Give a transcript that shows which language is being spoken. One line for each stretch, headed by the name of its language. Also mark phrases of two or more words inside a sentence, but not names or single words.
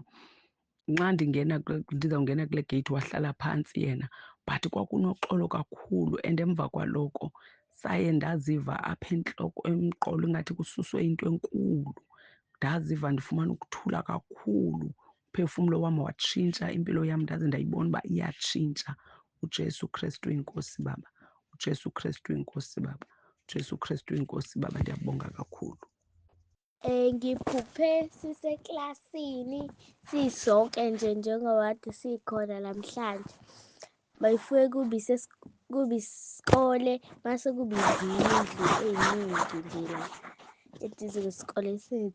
Xhosa: Nxa ndizawungena kule geyiti wahlala phantsi yena, but kwakunoxolo kakhulu. And emva kwaloko saye ndaziva apha entloko, emqolo, ingathi kususwe into enkulu. Ndaziva ndifumana ukuthula kakhulu, umphefumlo wam watshintsha, impilo yam ndaze ndayibona uba iyatshintsha. uJesu Kristu inkosi baba, uJesu Kristu inkosi baba, uJesu Kristu inkosi baba, ndiyabonga kakhulu.
Zulu: Ngiphuphe siseklasini sisonke nje njengoba kade sikhona namhlanje. Bayifike kuba isikole mase kuba izindlu ey'ningi nje la eduze kwesikole sethu.